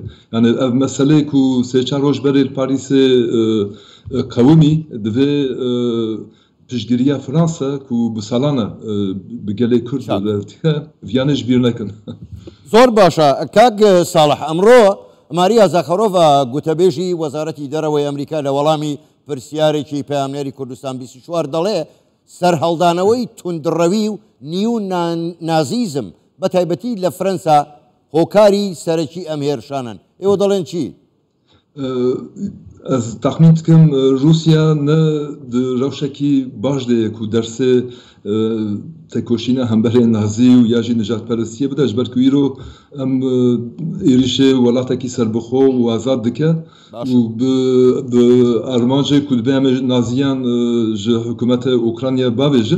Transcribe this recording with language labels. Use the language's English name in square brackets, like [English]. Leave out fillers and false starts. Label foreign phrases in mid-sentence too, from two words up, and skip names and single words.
[Kurdish] Yani ev meselê ku sê çar roj berê Parîsê qewimî divê piştgiriya Fransa ku bi salan e bi gelê Kurd dike viyanê ji bîr nekin. [Central Kurdish] زۆر باشە کاک ساڵح، ئەمڕۆ ماریا زاخەرۆڤ گوتەبێژی وەزارەتی دەرەوەی ئەمریکا لە وەڵامی پرسیارێکی پەیامنێری کوردستان 24 دەڵێ سەرهەڵدانەوەی توندڕەوی و نیو نازیزم بە تایبەتی لە فەرەنسا هۆکاری سەرەکی ئەم هێرشانن. ئێوە دەڵێن چی؟ [Kurdish] Ez taxmin dikim Rûsya ne di rewşekî baş de ku dersê tekoşîna hemberê nazî û ya jî nijadperestiyê bide ji ber ku îro em êrişê welatekî serbixwe û azad dike û bi armancê ku dibe em naziyan ji hikûmeta Ukrayna bavêjin.